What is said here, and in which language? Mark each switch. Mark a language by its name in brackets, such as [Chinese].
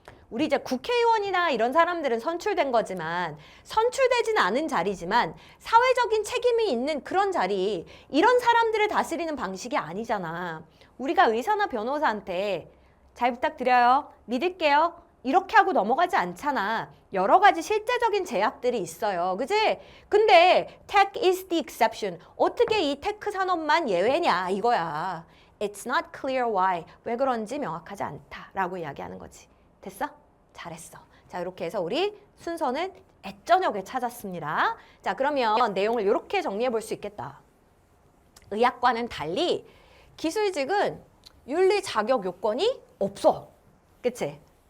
[Korean] 우리 이제 국회의원이나 이런 사람들은 선출된 거지만 선출되진 않은 자리지만 사회적인 책임이 있는 그런 자리, 이런 사람들을 다스리는 방식이 아니잖아. 우리가 의사나 변호사한테 잘 부탁드려요. 믿을게요. 이렇게 하고 넘어가지 않잖아. 여러 가지 실제적인 제약들이 있어요. 그지? 근데 [English] tech is the exception. [Korean] 어떻게 이 테크 산업만 예외냐 이거야. [English] It's not clear why. [Korean] 왜 그런지 명확하지 않다라고 이야기하는 거지. 됐어? 잘했어. 자, 이렇게 해서 우리 순서는 애저녁에 찾았습니다. 자, 그러면 내용을 이렇게 정리해 볼 수 있겠다. 의학과는 달리 기술직은 윤리 자격 요건이 없어. 그치?